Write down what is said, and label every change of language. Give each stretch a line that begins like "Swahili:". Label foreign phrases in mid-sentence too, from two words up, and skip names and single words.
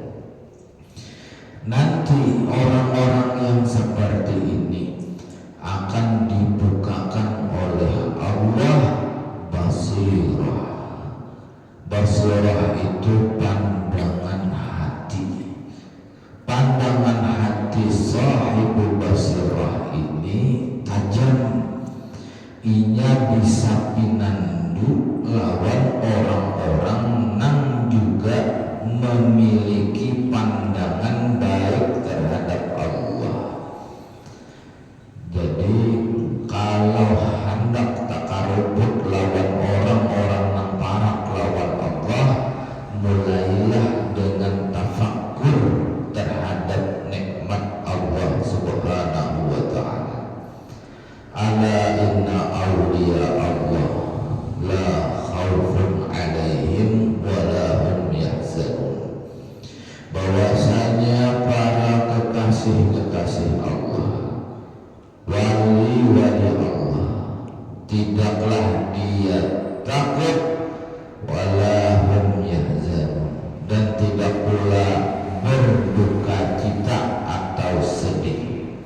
Indonesian: Nanti orang-orang yang seperti ini akan dibukakan oleh Allah basirah. Basirah itu pandangan hati. Pandangan hati
Arabic: صاحب البصيرة
Indonesian: ini tajam. Inya bisa pinandu lawan orang-orang yang juga memiliki pandangan baik terhadap Allah. Jadi kalau hendak takarubut lawan orang-orang yang parak lawan Allah, mulailah dengan tafakkur terhadap nikmat Allah
Arabic: سبحانه وتعالى. ألا إن أولياء الله لا خوف عليهم ولا هم يحزنون.
Indonesian: Bahwasanya para kekasih-kekasih Allah, wali-wali Allah, tidaklah dia takut
Arabic: ولا هم يحزنون,
Indonesian: dan tidak pula berduka cita atau sedih.